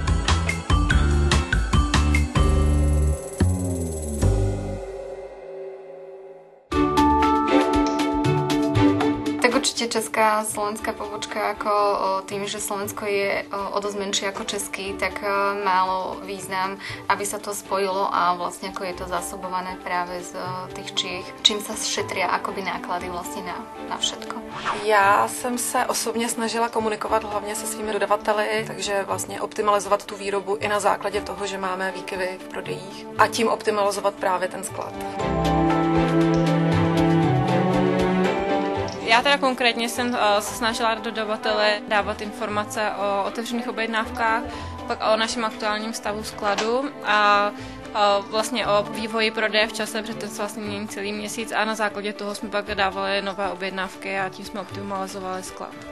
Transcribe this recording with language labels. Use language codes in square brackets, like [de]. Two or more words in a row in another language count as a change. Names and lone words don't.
[sk] Určite česká slovenská pobočka, ako tým, že Slovensko je o dosť menšie ako český, tak málo význam, aby sa to spojilo a vlastne ako je to zásobované práve z tých Čiech, čím sa šetria akoby náklady vlastne na všetko. [cs] Já jsem se osobně snažila komunikovat hlavně se svými dodavateli, takže vlastně optimalizovat tu výrobu i na základě toho, že máme výkyvy v prodejích a tím optimalizovat právě ten sklad. Já teda konkrétně jsem se snažila dodavatele dávat informace o otevřených objednávkách, pak o našem aktuálním stavu skladu a vlastně o vývoji prodeje v čase, protože ten se vlastně mění celý měsíc a na základě toho jsme pak dávali nové objednávky a tím jsme optimalizovali sklad.